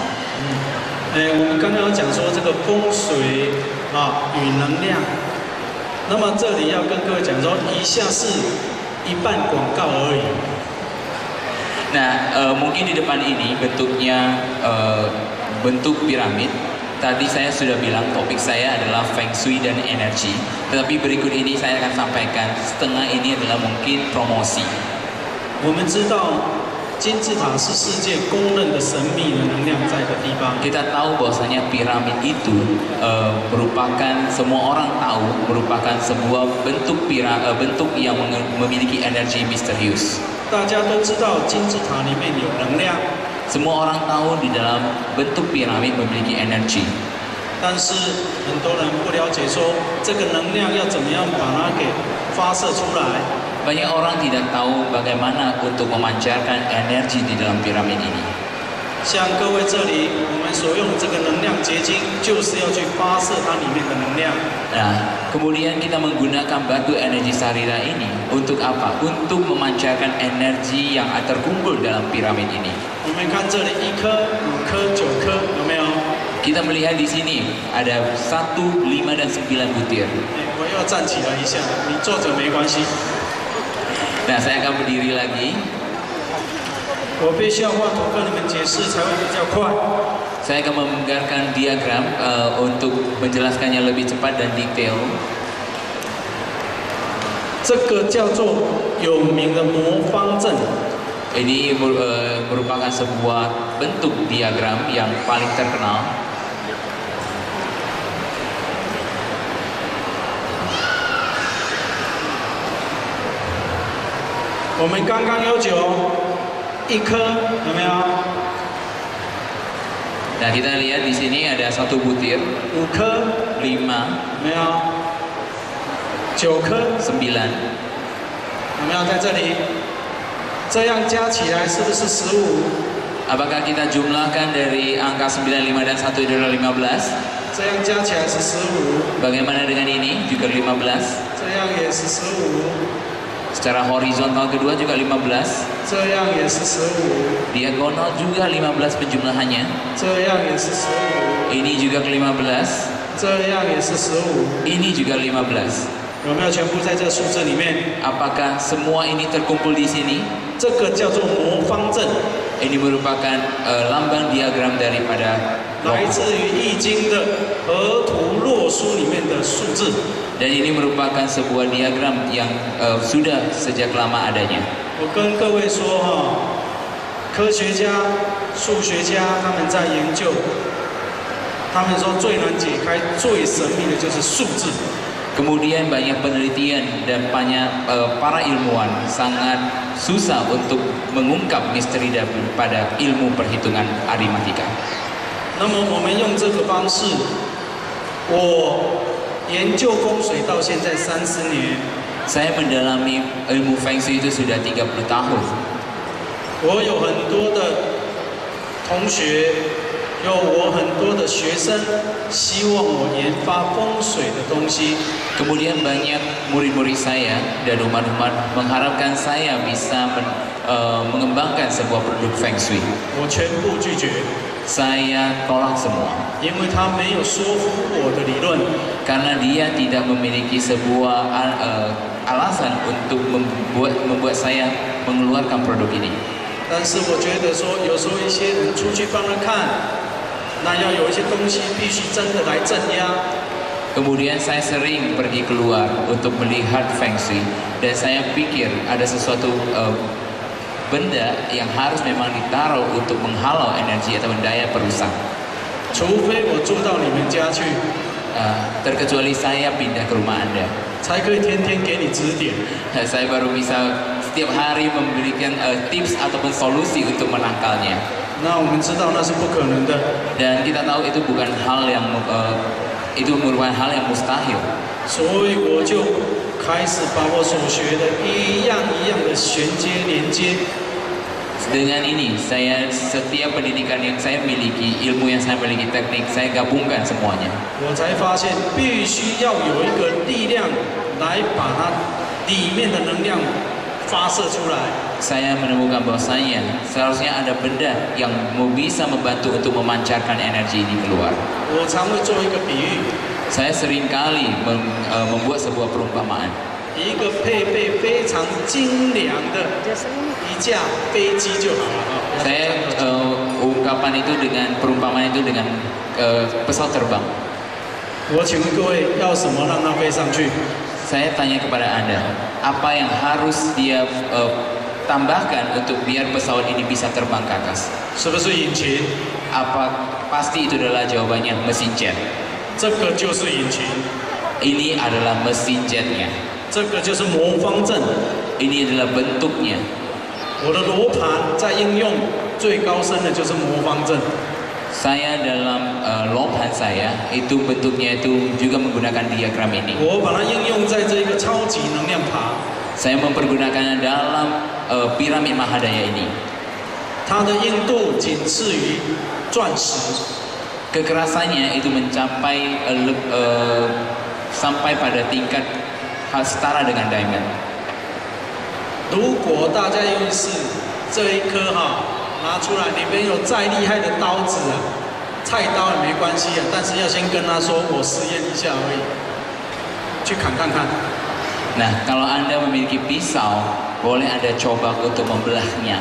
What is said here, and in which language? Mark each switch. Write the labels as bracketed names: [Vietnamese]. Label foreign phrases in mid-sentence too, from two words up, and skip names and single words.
[Chinese] 我们刚刚有讲说这个风水啊与能量，那么这里要跟各位讲说，以下是一半广告而已。 [Indonesian] Nah, mungkin di depan ini bentuknya bentuk piramid. Tadi saya sudah bilang topik saya adalah Feng Shui dan energi. Tetapi berikut ini saya akan sampaikan setengah ini adalah mungkin promosi. [Chinese] 我们知道金字塔是世界公认的神秘的能量在的地方。 [Indonesian] Kita tahu bahwasanya piramid itu merupakan semua orang tahu merupakan sebuah bentuk bentuk yang memiliki energi misterius. [Chinese] 大家都知道金字塔里面有能量， [Indonesian] Semua orang tahu di dalam bentuk piramid memiliki energi. [Chinese] 但是很多人不了解说这个能量要怎么样把它给发射出来。 [Indonesian] Banyak orang tidak tahu bagaimana untuk memancarkan energi di dalam piramid ini. [Chinese] 像各位这里，我们所用的这个能量结晶，就是要去发射它里面的能量。 [Indonesian] Nah, kemudian kita menggunakan batu energi sarira ini untuk apa? Untuk memancarkan energi yang terkumpul dalam piramid ini. [Chinese] 我们看这里1颗、5颗、9颗，有没有？ [Indonesian] Kita melihat di sini ada 1, 5, dan 9 butir. [Chinese] 我要站起来一下，你坐着没关系。 [Indonesian] Nah, saya akan berdiri lagi. [Chinese] 我必须要画图跟你们解释，才会比较快。 [Indonesian] Saya akan menggambarkan diagram untuk menjelaskannya lebih cepat dan detail. [Chinese] 这个叫做有名的魔方阵。 [Indonesian] Ini merupakan sebuah bentuk diagram yang paling terkenal. [Chinese] 我们刚刚有9，1颗，有没有 [Indonesian] Nah, kita lihat di sini ada 1 butir, [Chinese] ？5 颗， [Indonesian] 5, [Chinese] 有没有？9颗， [Indonesian] 9, [Chinese] 有没有在这里？这样加起来是不是15？ [Indonesian] Apakah kita jumlahkan dari angka 9, 5, dan 1 adalah 15? [Chinese] 这样加起来是15， [Indonesian] Bagaimana dengan ini? Juga 15. [Chinese] 这样也是15， [Indonesian] Secara horizontal kedua juga 15, [Chinese] 这样也是15， [Indonesian] diagonal juga 15 penjumlahannya. [Chinese] 这样也是15， [Indonesian] Ini juga ke-15, [Chinese] 这样也是15， [Indonesian] ini juga 15. [Chinese] 有没有全部在这数字里面？ [Indonesian] Apakah semua ini terkumpul di sini? [Chinese] 这个叫做魔方阵， [Indonesian] Ini merupakan lambang diagram daripada [Chinese] 来自于《易经》的河图洛书里面的数字。 [Indonesian] dan ini merupakan sebuah diagram yang sudah sejak lama adanya. [Chinese] 我跟各位说哈，科学家、数学家他们在研究，他们说最难解开、最神秘的就是数字。 [Indonesian] Kemudian banyak penelitian dan banyak para ilmuwan sangat susah untuk mengungkap misteri daripada ilmu perhitungan aritmatika. [Chinese] 那么我们用这个方式，我研究风水到现在30年， [Indonesian] Saya mendalami ilmu Feng Shui itu sudah 30 tahun. [Chinese] 我有很多的同学，有我很多的学生，希望我研发风水的东西。 [Indonesian] Kemudian banyak murid-murid saya dan umat-umat mengharapkan saya bisa mengembangkan sebuah produk Feng Shui. [Chinese] 我全部拒绝， [Indonesian] Saya tolak semua [Chinese] 因为他没有说服我的理论。 [Indonesian] karena dia tidak memiliki sebuah alasan untuk membuat saya mengeluarkan produk ini. [Chinese] 但是我觉得说，有时候一些人出去帮他看，那要有一些东西必须真的来镇压。 [Indonesian] Kemudian saya sering pergi keluar untuk melihat Feng Shui dan saya pikir ada sesuatu benda yang harus memang ditaruh untuk menghalau energi atau daya perusak. [Chinese] 除非我住到你们家去， [Indonesian] Terkecuali saya pindah ke rumah Anda. [Chinese] 才可以天天给你指点。 [Indonesian] Saya baru bisa setiap hari memberikan tips ataupun solusi untuk menangkalnya. [Chinese] 那我们知道那是不可能的， [Indonesian] Dan kita tahu itu bukan hal yang itu merupakan hal yang mustahil. [Chinese] 所以我就开始把我所学的一样一样的衔接连接。 [Indonesian] Dengan ini, saya setiap pendidikan yang saya miliki, ilmu yang saya miliki, teknik, saya gabungkan semuanya. [Chinese] 我才发现必须要有一个力量来把它里面的能量发射出来。 [Indonesian] Saya menemukan bahwasanya seharusnya ada benda yang bisa membantu untuk memancarkan energi ini keluar. [Chinese] 我常会做一个比喻， [Indonesian] Saya seringkali membuat sebuah perumpamaan. [Chinese] 一个配备非常精良的一架飞机就好了啊。 [Indonesian] Saya ungkapan itu dengan perumpamaan itu dengan pesawat terbang. [Chinese] 我请问各位，要什么让它飞上去？ [Indonesian] Saya tanya kepada Anda, apa yang harus dia tambahkan untuk biar pesawat ini bisa terbang ke atas? [Chinese] 是不是引擎？ [Indonesian] Pasti itu adalah jawabannya mesin jet. [Chinese] 这个就是引擎， [Indonesian] Ini adalah mesin jetnya. [Chinese] 这个就是魔方阵。 [Indonesian] Ini adalah bentuknya. [Chinese] 我的罗盘在应用最高深的就是魔方阵。 [Indonesian] Saya dalam lopan saya itu bentuknya itu juga menggunakan diagram ini. [Chinese] 我把它应用在这个超级能量塔， [Indonesian] Saya mempergunakannya dalam piramid Mahadaya ini. [Chinese] 它的硬度仅次于钻石。 [Indonesian] Kekerasannya itu mencapai sampai pada tingkat setara dengan diamond. [Chinese] 如果大家用是这一颗拿出来，里面有再厉害的刀子菜刀也没关系但是要先跟他说我试验一下而已，去砍看看。 [Indonesian] Nah, kalau Anda memiliki pisau, boleh Anda coba untuk membelahnya.